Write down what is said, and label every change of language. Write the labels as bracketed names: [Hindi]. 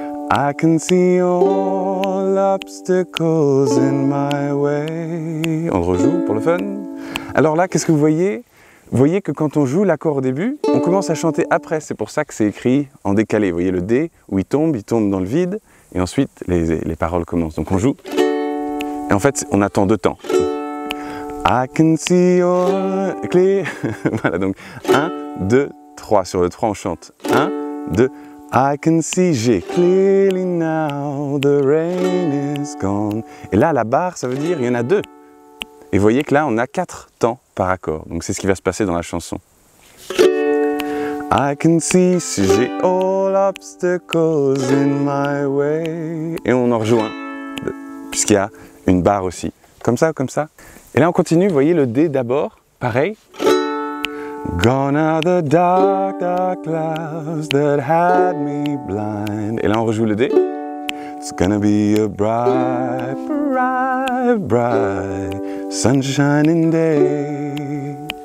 [English] I can see all obstacles in my way. [French] On le rejoue pour le fun. Alors là, qu'est-ce que vous voyez? Vous voyez que quand on joue l'accord au début, on commence à chanter après. C'est pour ça que c'est écrit en décalé. Vous voyez le D, où il tombe dans le vide. Et ensuite, les paroles commencent. Donc on joue. Et en fait, on attend 2 temps. [English] I can see all clear. [French] Voilà, donc 1, 2, 3. Sur le 3, on chante. [English] 1, 2, I can see G. Clearly now, the rain is gone. [French] Et là, la barre, ça veut dire il y en a 2. Et vous voyez que là, on a 4 temps par accord. Donc c'est ce qui va se passer dans la chanson. [English] I can see G, all obstacles in my way. [French] Et on en rejoint, puisqu'il y a une barre aussi. Comme ça, comme ça. Et là, on continue. Vous voyez le D d'abord, pareil. [English] Gone are the dark, dark clouds that had me blind. [French] Et là, on rejoue le D. [English] It's gonna be a bright, bright, bright, sunshiny day.